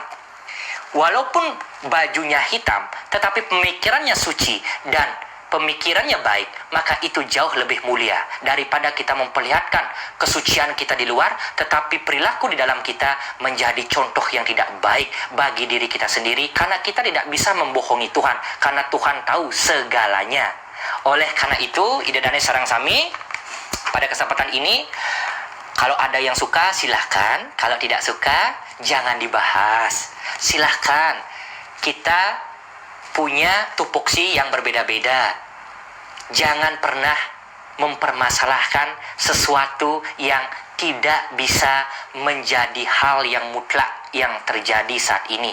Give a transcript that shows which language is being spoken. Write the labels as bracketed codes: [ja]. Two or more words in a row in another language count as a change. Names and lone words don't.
[id] Walaupun bajunya hitam tetapi pemikirannya suci dan pemikirannya baik, maka itu jauh lebih mulia daripada kita memperlihatkan kesucian kita di luar tetapi perilaku di dalam kita menjadi contoh yang tidak baik bagi diri kita sendiri, karena kita tidak bisa membohongi Tuhan, karena Tuhan tahu segalanya. Oleh karena itu, [ban] idedane sareng sami [id] pada kesempatan ini, kalau ada yang suka silahkan, kalau tidak suka jangan dibahas. Silahkan kita punya tupoksi yang berbeda-beda. Jangan pernah mempermasalahkan sesuatu yang tidak bisa menjadi hal yang mutlak yang terjadi saat ini.